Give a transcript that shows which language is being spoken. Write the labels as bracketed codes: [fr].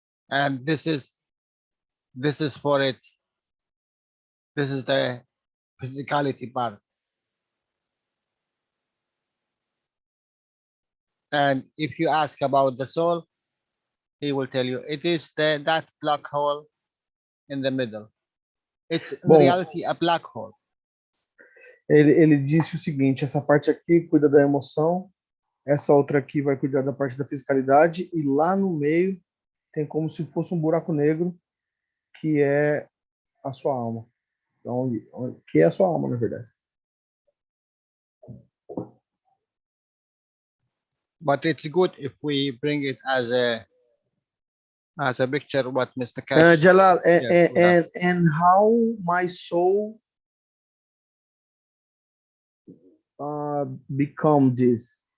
[en] And this is for it. This is the physicality part. And if you ask about the soul, he will tell you it is that black hole in the middle. It's in reality a black hole. [pt] Ele disse o seguinte: essa parte aqui cuida da emoção, essa outra aqui vai cuidar da parte da fisicalidade, e lá no meio tem como se fosse um buraco negro que é a sua alma. Então, que é a sua alma, na verdade. [en] But it's good if we bring it as a picture what Mr. Keshe. Jalal, and how my soul become this?